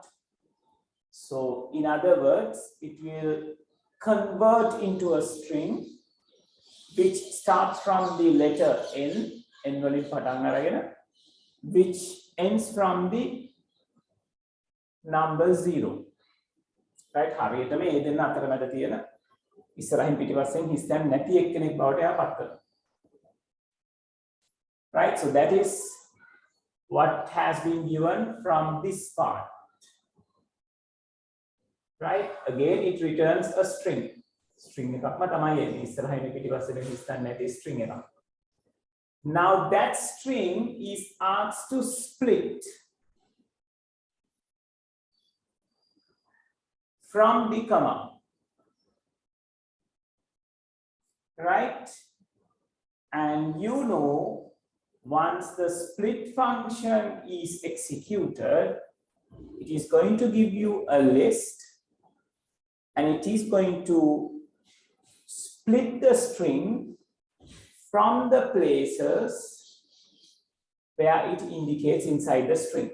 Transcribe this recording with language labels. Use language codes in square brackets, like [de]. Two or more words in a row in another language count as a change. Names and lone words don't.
[en] So in other words, it will convert into a string which starts from the letter N, which ends from the number 0. Right? [si] හරියටම ඒ දෙන්න අතරමැද තියෙන ඉස්සරහින් පිටිපස්සෙන් හිස්තැන් නැති එක්කෙනෙක් බවට එයා පත් කරනවා. [en] Right? So that is what has been given from this part. Right? Again, it returns a string. [si] String එකක්ම තමයි එන්නේ. ඉස්සරහින් පිටිපස්සෙන් හිස්තැන් නැති string එකක්. [en] Now that string is asked to split from the comma, right? And you know, once the split function is executed, it is going to give you a list and it is going to split the string from the places where it indicates inside the string.